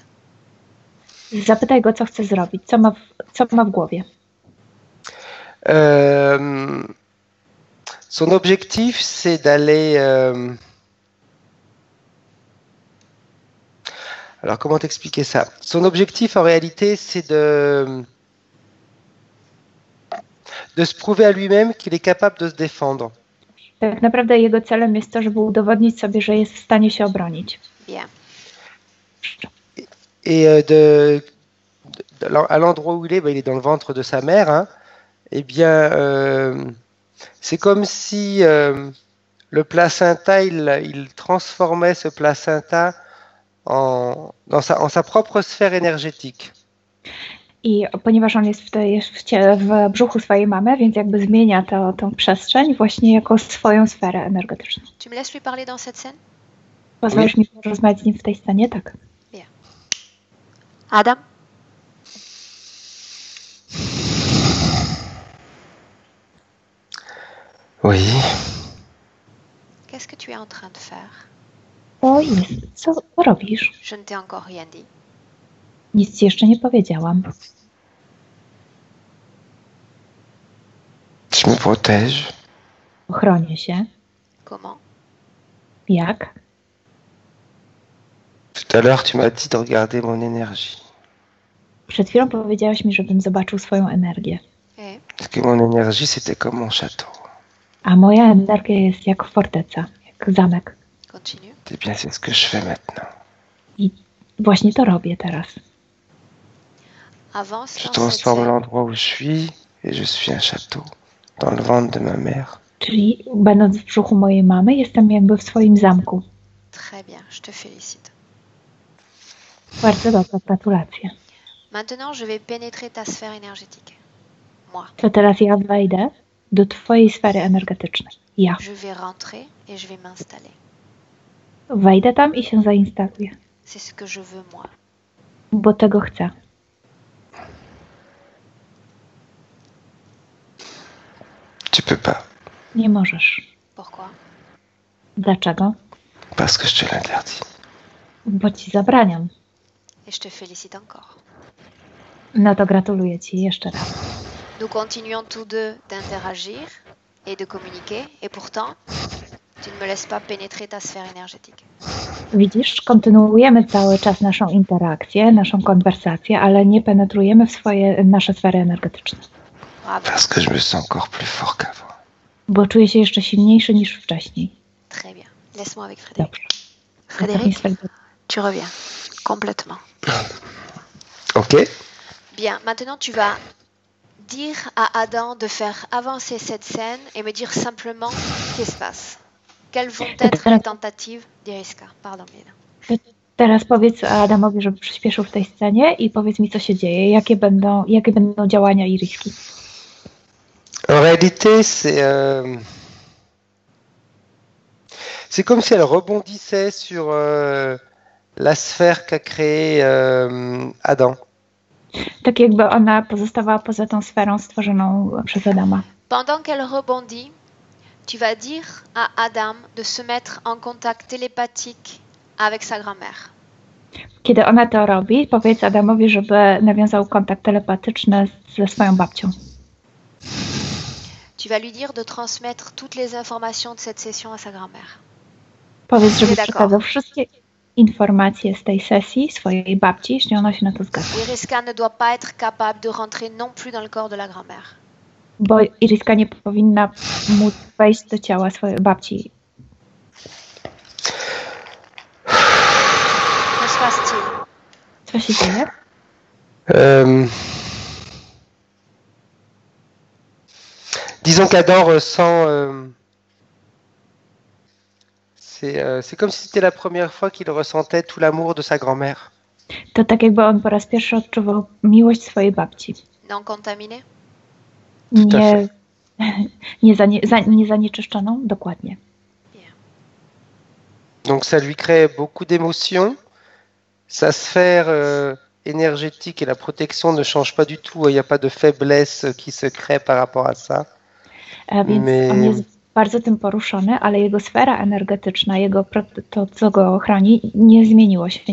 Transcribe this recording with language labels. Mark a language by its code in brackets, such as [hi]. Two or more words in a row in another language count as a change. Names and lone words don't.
[pl] Zapytaj go, co chce zrobić, co ma w głowie. [fr] Son objectif, c'est d'aller... Alors, comment t'expliquer ça? Son objectif, en réalité, c'est de se prouver à lui-même qu'il est capable de se défendre. [pl] Tak naprawdę jego celem jest to, żeby udowodnić sobie, że jest w stanie się obronić. [fr] Bien. Et à l'endroit où il est dans le ventre de sa mère, hein, eh bien, c'est comme si le placenta, il transformait ce placenta en sa propre sphère énergétique. [pl] I ponieważ on jest w brzuchu swojej mamy, więc jakby zmienia tą przestrzeń właśnie jako swoją sferę energetyczną. [fr] Tu me laisses lui parler dans cette scène? [pl] Pozwolisz mi porozmawiać z nim w tej scenie? Tak. [fr] Adam? Oui. Qu'est-ce que tu es en train de faire? [pl] To jest. Co robisz? [fr] Je ne t'ai encore rien dit. [pl] Nic ci jeszcze nie powiedziałam. [fr] Je me protège. [pl] Ochronię się. [fr] Comment? [pl] Jak? [fr] Tout à l'heure, tu m'as dit de regarder mon énergie. [pl] Przed chwilą powiedziałaś mi, żebym zobaczył swoją energię. [fr] Et? Parce que mon énergie, c'était comme mon château. [pl] A moja energia jest jak forteca, jak zamek. [fr] Continue. Eh bien, c'est ce que je fais maintenant. [pl] I właśnie to robię teraz. [fr] Avance Je dans cette transforme scène. l'endroit où je suis et je suis un château dans le ventre de ma mère. [pl] Czyli będąc w brzuchu mojej mamy, jestem jakby w swoim zamku. [fr] Très bien, je te félicite. [pl] Bardzo dobra, gratulacje. [fr] Maintenant, je vais pénétrer ta sphère énergétique. Moi. [pl] To teraz ja wejdę do twojej sfery energetycznej. Ja. [fr] Je vais rentrer et je vais m'installer. [pl] Wejdę tam i się zainstaluję, [fr] C'est ce que je veux moi. [pl] bo tego chcę. [fr] Tu peux pas, [pl] Nie możesz. [fr] Pourquoi? [pl] Dlaczego? [fr] parce que je te l'interdis. [pl] Bo ci zabraniam. [fr] Et je te félicite encore. [pl] No to gratuluję ci jeszcze raz. [fr] Nous continuons tous deux d'interagir et de communiquer, et pourtant, tu ne me laisses pas pénétrer ta sphère énergétique. [pl] Widzisz, kontynuujemy cały czas naszą interakcję, naszą konwersację, ale nie penetrujemy w nasze sfery energetyczne. [fr] Bravo. Parce que je me sens encore plus fort qu'avant. [pl] Bo czuję się jeszcze silniejszy niż wcześniej. [fr] Très bien. Laisse-moi avec Frédéric. [pl] Dobrze. [fr] Frédéric, tu reviens complètement. Ok. Bien, maintenant tu vas dire à Adam de faire avancer cette scène et me dire simplement ce qui se passe. Quelles vont être les tentatives d'Iriska? Pardon, Mila. [pl] Teraz powiedz Adamowi, żeby przyspieszył w tej scenie i powiedz mi, co się dzieje, jakie będą działania Iriski. [fr] En réalité, c'est comme si elle rebondissait sur la sphère qu'a créée Adam. [pl] Tak jakby ona pozostawała poza tą sferą stworzoną przez Adama. [fr] Pendant qu'elle rebondit, tu vas dire à Adam de se mettre en contact télépathique avec sa grand-mère. [pl] Kiedy ona to robi, powiedz Adamowi, żeby nawiązał kontakt telepatyczny ze swoją babcią. [fr] Tu vas lui dire de transmettre toutes les informations de cette session à sa grand-mère. [pl] Powiedz, żeby [fr] D'accord. [pl] przekazał wszystkie informacje z tej sesji swojej babci, jeśli ona się na to zgadza. [fr] Iriska ne doit pas être capable de rentrer non plus dans le corps de la grand-mère. [pl] Bo Iriska nie powinna móc wejść do ciała swojej babci. [fr] Que se passe-t-il? [pl] Co się dzieje? [fr] Disons qu'Adam ressent... c'est comme si c'était la première fois qu'il ressentait tout l'amour de sa grand-mère. [pl] To tak jakby on po raz pierwszy odczuwał miłość swojej babci. [fr] Non contaminé? Tout à [pl] Nie, nie zanieczyszczoną? Dokładnie. [fr] Donc ça lui crée beaucoup d'émotions. Sa sphère énergétique et la protection ne changent pas du tout. Il n'y a pas de faiblesse qui se crée par rapport à ça. [pl] Więc on jest bardzo tym poruszony, ale jego sfera energetyczna, to, co go chroni, nie zmieniło się.